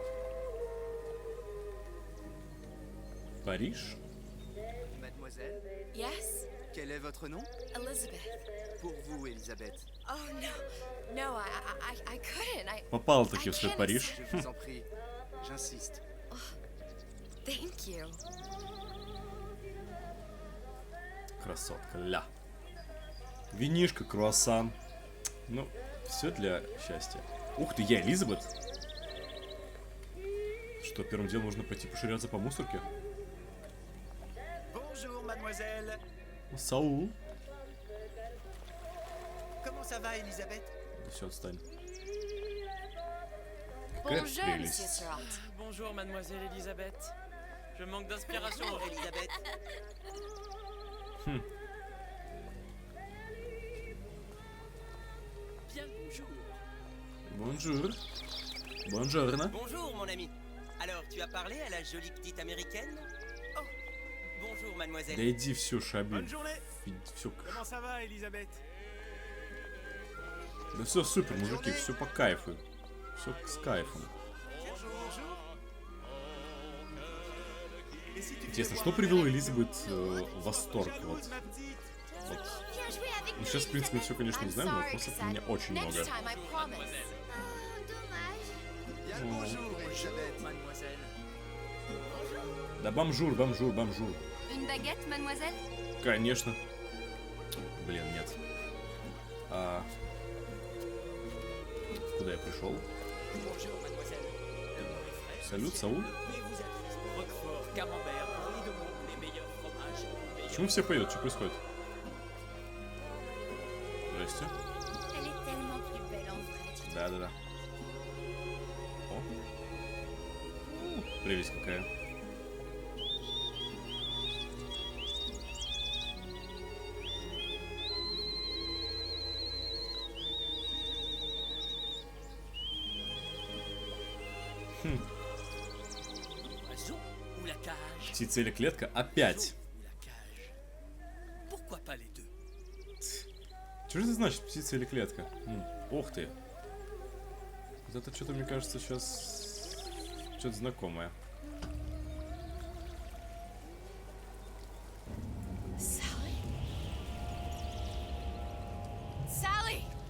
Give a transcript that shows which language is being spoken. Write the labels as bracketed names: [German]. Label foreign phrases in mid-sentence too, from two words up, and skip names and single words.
[Russian] Париж? [French] Mademoiselle, [English] Yes, [French] quel est votre nom? Elizabeth. Pour vous, Elisabeth. [English] Oh no, I couldn't. [Russian] Попал-таки в свой Париж. [French] Je vous en prie, j'insiste. [English] Thank you. [Russian] Красотка, ля. Винишко, круассан. Ну, все для счастья. Ух ты, я Элизабет. Что, первым делом нужно пойти поширяться по мусорке? [French] Bonjour, mademoiselle. [Russian] Саул. [French] Comment ça va, Elisabeth? [Russian] Да все, отстань. Какая [French] Bonjour, Monsieur [Russian] прелесть. [French] Surratt. Bonjour, mademoiselle Elisabeth. Je manque d'inspiration. Elisabeth. Bien le bonjour. Бонжур. Бонжорно. Bonjour, mon ami. Alors, tu as parlé à la jolie petite américaine? Oh, bonjour, mademoiselle. [Russian] Да иди все, Шаби. [French] Bonne journée. [Russian] Все. [French] Comment ça va, Elisabeth? [Russian] Да все супер, мужики, все по кайфу. Все с кайфом. Интересно, что привело Элизабет в восторг? Вот. Ну, сейчас, в принципе, все, конечно, знаем, но вопросов у меня очень много. [French] Bien le bonjour, Elisabeth. Mademoiselle. [Russian] Да бомжур. [French] Une baguette, mademoiselle? [Russian] Конечно. Блин, нет. Куда я пришел? [French] Bonjour, mademoiselle. Le pain est frais. [Russian] Салют, Сауль? [French] Mais vous êtes Roquefort, camembert, brie de Meaux, les meilleurs fromages, les meilleurs- [Russian] Почему все поют? Что происходит? Здрасте. [French] Elle est tellement plus belle en vrai. [Russian] Да. О. Прелесть какая. [French] Oiseau ou la cage? [Russian] Птица или клетка? Опять. [French] Ou la cage? Pourquoi pas les deux? [Russian] Что же это значит, птица или клетка? Ух ты. Вот это что-то, мне кажется, сейчас... Что-то знакомое. Sally? Sally!